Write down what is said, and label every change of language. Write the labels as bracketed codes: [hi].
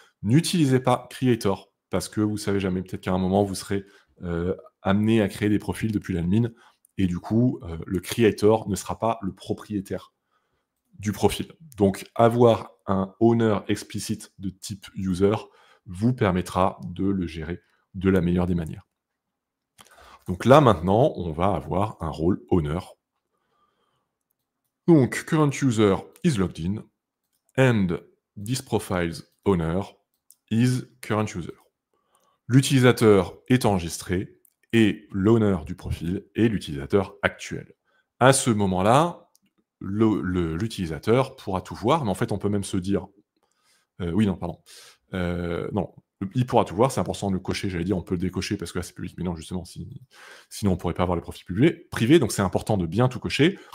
[fr] N'utilisez pas creator, parce que vous savez jamais, peut-être qu'à un moment, vous serez amené à créer des profils depuis l'admin, et du coup, le creator ne sera pas le propriétaire du profil. Donc, avoir un owner explicite de type user vous permettra de le gérer de la meilleure des manières. Donc là, maintenant, on va avoir un rôle owner. [en] Donc, current user is logged in, and this profile's owner is current user. [fr] L'utilisateur est enregistré, et l'owner du profil est l'utilisateur actuel. À ce moment-là, l'utilisateur pourra tout voir, mais en fait, on peut même se dire... oui, non, pardon. Non, il pourra tout voir, c'est important de le cocher, j'allais dire, on peut le décocher parce que là c'est public, mais non, justement, sinon on pourrait pas avoir les profils privés, donc c'est important de bien tout cocher.